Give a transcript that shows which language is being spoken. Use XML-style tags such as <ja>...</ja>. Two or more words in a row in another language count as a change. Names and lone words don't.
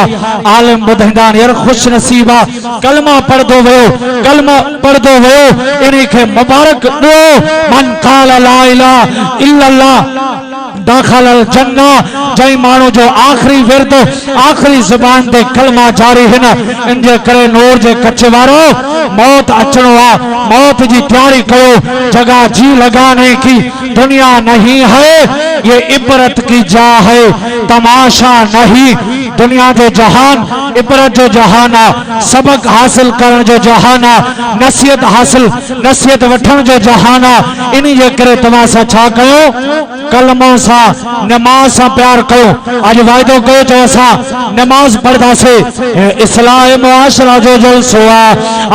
<sd>आलिम ॿुधाईंदा आहिनि यार ख़ुशि नसीब आहे, कलमा पढ़ंदो वियो, कलमा पढ़ंदो वियो, इन खे मुबारक ॾियो।</sd> <ar>من قال لا إله إلا الله دخل الجنة.</ar> <sd>जई माण्हू जो आखिरी विर्द आखिरी ज़ुबान ते कलमा जारी हिन, इन जे करे नूर जे कच्छ वारो मौत अचणो आ, मौत जी तैयारी कयो।</sd> <hi>जगह जी लगाने की दुनिया नहीं है, ये इबरत की जा है, तमाशा नहीं।</hi> <sd>दुनिया जो जहान इबरत जो जहान आ, सबक हासिल करण जो जहान आ, नसीहत वठण जो जहान आ। इन जे करे तव्हां सां छा कयो, कलमो सां नमाज सां प्यार कयो। अॼु वाइदो कयो, चओ असां नमाज पढ़ंदासीं, इस्लाह मुआशरा जो जलसो आ।</sd>